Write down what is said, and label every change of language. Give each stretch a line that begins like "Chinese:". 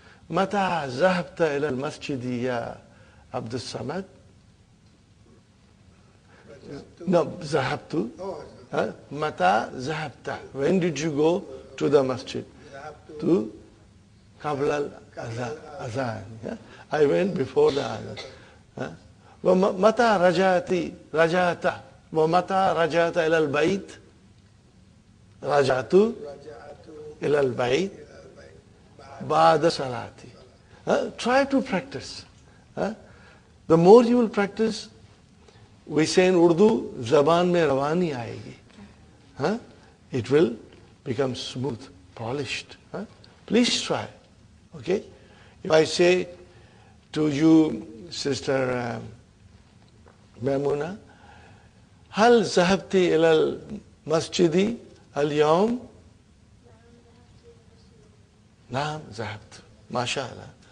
Arabic: متى ذهبت إلى المسجد يا عبد الصمد؟
English: No,
Arabic: ذهبت. متى ذهبت?
English: When did you go to the masjid? To
Arabic: قبل الأذان.
English: I went before the adhan.
Arabic: ومتى رجعت ومتى رجعت إلى البيت؟ رجعت إلى البيت بعد salati.
English: Try to practice. The more you will practice, we say in Urdu,
Urdu: zaban mein rawani aayegi.
English: It will become smooth, polished. Please try. Okay? If I say to you, Sister Maimuna,
Arabic: هل ذهبت إلى المسجد اليوم؟ نعم ذهبت ما شاء الله.